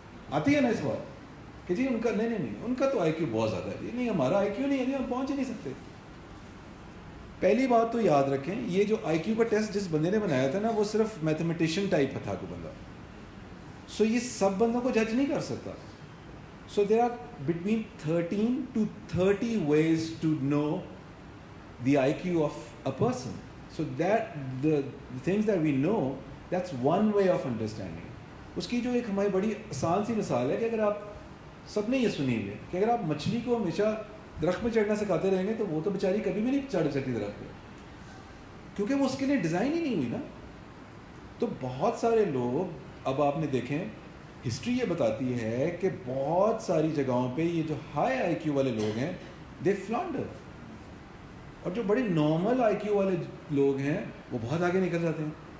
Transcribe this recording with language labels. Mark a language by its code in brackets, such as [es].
[ur] آتی ہے نا اس بات کہ جی ان کا نہیں ان کا تو آئی کیو بہت زیادہ ہے, نہیں ہمارا آئی کیو نہیں ہے, ہم پہنچ ہی نہیں سکتے. پہلی بات تو یاد رکھیں, یہ جو آئی کیو کا ٹیسٹ جس بندے نے بنایا تھا نا وہ صرف میتھمیٹیشین ٹائپ کا تھا کوئی بندہ, سو یہ سب بندوں کو جج نہیں کر سکتا. [en] So there are between 13 to 30 ways to know the IQ of a person. So that the things that we know, that's one way of understanding. [ur] اس کی جو ایک ہماری بڑی آسان سی مثال ہے کہ اگر آپ سب نے یہ سنی ہے کہ اگر آپ مچھلی کو ہمیشہ درخت میں چڑھنا سکھاتے رہیں گے تو وہ تو بیچاری کبھی بھی نہیں چڑھ سکتی درخت پہ, کیونکہ وہ اس کے لیے ڈیزائن ہی نہیں ہوئی نا. تو بہت سارے لوگ, اب آپ نے دیکھیں ہسٹری یہ بتاتی ہے کہ بہت ساری جگہوں پہ یہ جو ہائی آئی کیو والے لوگ ہیں [en] they flounder, [ur] اور جو بڑے نارمل آئی کیو والے لوگ ہیں وہ بہت آگے نکل جاتے ہیں.